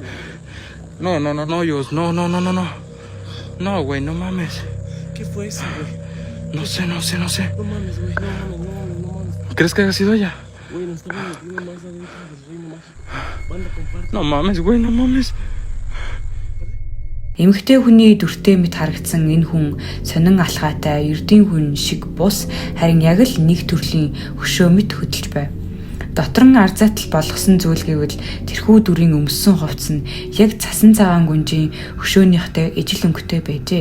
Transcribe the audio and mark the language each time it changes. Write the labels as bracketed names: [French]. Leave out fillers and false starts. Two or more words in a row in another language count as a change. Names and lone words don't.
[Spanish] No, Yus. No. No, güey, no mames. ¿Qué fue eso, güey? No sé. No mames, güey. No mames. ¿Crees que haya sido ella? Güey, nos estamos metiendo más adentro del reino mágico. Banda, comparte. No mames, güey, no mames. [Mongolian] Эмэгтэй хүний дүртэй мэт харагдсан энэ хүн сонин алхаатай ердийн хүн шиг бус харин яг л нэг төрлийн хөшөө мэт хөдөлж байв. Дотор нь арзаатал болгосон зүйл гэвэл тэрхүү дүрийн өмссөн хувцс нь яг цасан цагаан гүнжийн хөшөөнийхтэй ижил өнгөтэй байжээ.